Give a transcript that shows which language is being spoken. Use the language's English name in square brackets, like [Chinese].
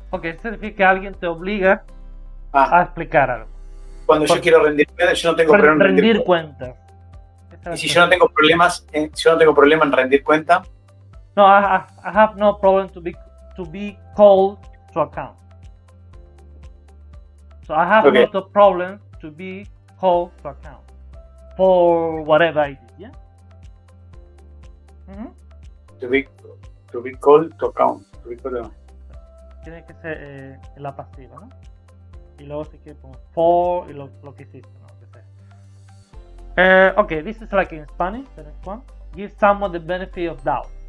[Spanish] Ok, significa que alguien te obliga a explicar algo. Cuando yo quiero rendir cuentas, yo no tengo problema en rendir cuentas. Y si yo no tengo problemas, en rendir cuenta. [English] No, I have no problem to be called to account. So I have not a problem to be called to account for whatever I did, yeah? To be called to account. [Spanish] Tiene que ser en la pasiva, ¿no? Y luego se quiere poner for y lo que hiciste, ¿no? [English] Okay, this is like in Spanish, the next one. Give someone the benefit of doubt.